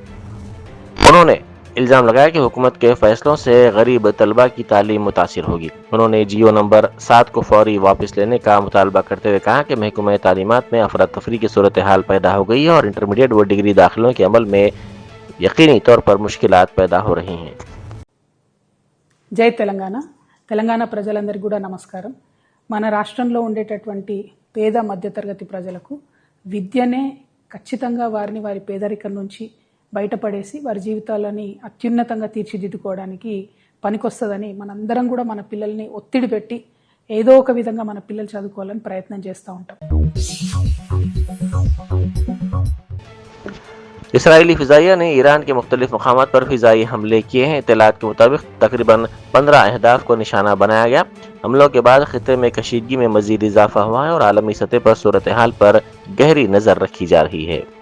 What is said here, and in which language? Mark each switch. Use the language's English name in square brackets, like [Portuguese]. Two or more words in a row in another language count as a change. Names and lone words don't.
[Urdu] انہوں نے الزام لگایا کہ حکومت کے فیصلوں سے غریب طلبہ کی تعلیم متاثر ہوگی۔ انہوں نے GO نمبر 7 کو فوری واپس لینے کا مطالبہ کرتے ہوئے کہا کہ محکمہ تعلیمات میں افراتفری کی صورتحال پیدا ہو گئی ہے اور انٹرمیڈیٹ و ڈگری داخلوں کے عمل میں یقینی طور پر مشکلات پیدا ہو رہی ہیں۔ [Telugu] జై తెలంగాణ ప్రజలందరికీ కూడా నమస్కారం। మన రాష్ట్రంలో ఉండేటటువంటి పేద మధ్యతరగతి ప్రజలకు విద్యనే ఖచ్చితంగా వారిని వారి పేదరికం నుంచి బయటపడేసి వారి జీవితాలని అత్యున్నతంగా తీర్చిదిద్దుకోవడానికి పనికొస్తుందని మనందరం కూడా మన పిల్లల్ని ఒత్తిడి పెట్టి ఏదో ఒక విధంగా మన పిల్లలు చదువుకోవాలని ప్రయత్నం చేస్తూ ఉంటాం। [Urdu] اسرائیلی فضائیہ نے ایران کے مختلف مقامات پر فضائی حملے کیے ہیں۔ اطلاعات کے مطابق تقریباً 15 اہداف کو نشانہ بنایا گیا۔ حملوں کے بعد خطے میں کشیدگی میں مزید اضافہ ہوا ہے اور عالمی سطح پر صورتحال پر گہری نظر رکھی جا رہی ہے۔